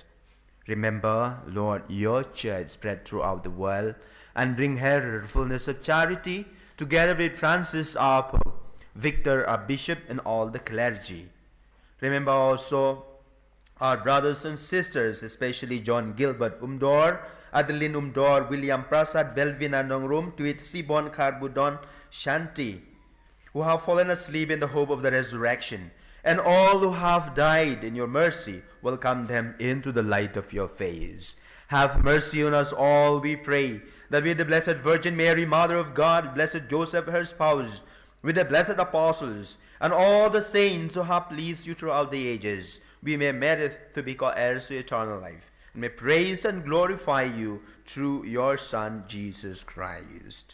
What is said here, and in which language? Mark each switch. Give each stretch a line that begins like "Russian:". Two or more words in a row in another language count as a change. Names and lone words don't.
English: Remember, Lord, your church spread throughout the world, and bring her fullness of charity, together with Francis our Pope, Victor our Bishop, and all the clergy. Remember also Our brothers and sisters, especially John Gilbert Umdor, Adeline Umdor, William Prasad, Belvina Nongrum, Tuit Sibon Karbudon, Shanti, who have fallen asleep in the hope of the resurrection, and all who have died in your mercy, welcome them into the light of your face. Have mercy on us all, we pray, that with the Blessed Virgin Mary, Mother of God, Blessed Joseph, her spouse, with the blessed apostles, and all the saints who have pleased you throughout the ages, we may merit to be co-heirs to eternal life, and may praise and glorify you through your Son, Jesus Christ.